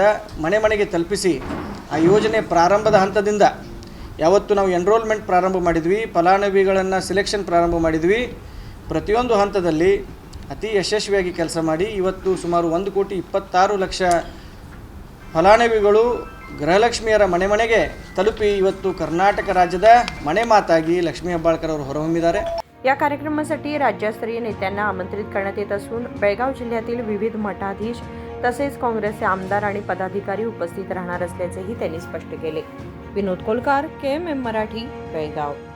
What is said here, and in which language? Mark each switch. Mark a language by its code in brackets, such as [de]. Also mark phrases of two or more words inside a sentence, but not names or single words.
[kn] ಮನೆಗೆ ತಲುಪಿಸಿ ಆ ಯೋಜನೆ ಪ್ರಾರಂಭದ ಹಂತದಿಂದ ಯಾವತ್ತು ನಾವು ಎನ್ರೋಲ್ಮೆಂಟ್ ಪ್ರಾರಂಭ ಮಾಡಿದ್ವಿ, ಫಲಾನುಭವಿಗಳನ್ನು ಸಿಲೆಕ್ಷನ್ ಪ್ರಾರಂಭ ಮಾಡಿದ್ವಿ, ಪ್ರತಿಯೊಂದು ಹಂತದಲ್ಲಿ ಅತಿ ಯಶಸ್ವಿಯಾಗಿ ಕೆಲಸ ಮಾಡಿ ಇವತ್ತು ಸುಮಾರು 1,26,00,000 ಫಲಾನುಭವಿಗಳು ಗೃಹಲಕ್ಷ್ಮಿಯರ ಮನೆಗೆ ತಲುಪಿ ಇವತ್ತು ಕರ್ನಾಟಕ ರಾಜ್ಯದ ಮನೆ ಮಾತಾಗಿ ಲಕ್ಷ್ಮೀ ಹೆಬ್ಬಾಳ್ಕರ್ ಅವರು ಹೊರಹೊಮ್ಮಿದ್ದಾರೆ। [mr] या कार्यक्रमासाठी राज्यस्तरीय नेत्यांना आमंत्रित करण्यात येत असून बेळगाव जिल्ह्यातील विविध मठाधीश तसेच काँग्रेसचे आमदार आणि पदाधिकारी उपस्थित राहणार असल्याचेही त्यांनी स्पष्ट केले। विनोद कोलकार, KMM मराठी, बेळगाव।